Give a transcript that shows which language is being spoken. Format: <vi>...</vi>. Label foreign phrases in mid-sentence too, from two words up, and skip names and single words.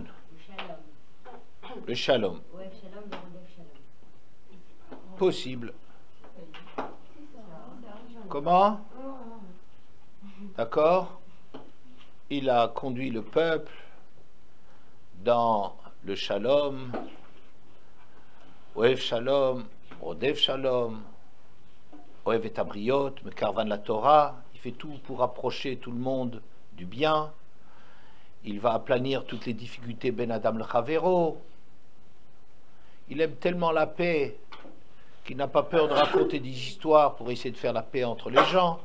<fr>Le shalom. Possible. Comment? D'accord? Il a conduit le peuple dans le shalom,</fr> <he>אוהב שלום, רודף שלום, אוהב את הבריות, מקרבן לתורה.</he> <fr>Il fait tout pour rapprocher tout le monde du bien. Il va aplanir toutes les difficultés</fr> <he>בין אדם לחברו.</he> <fr>Il aime tellement la paix qu'il n'a pas peur de raconter des histoires pour essayer de faire la paix entre les gens.</fr>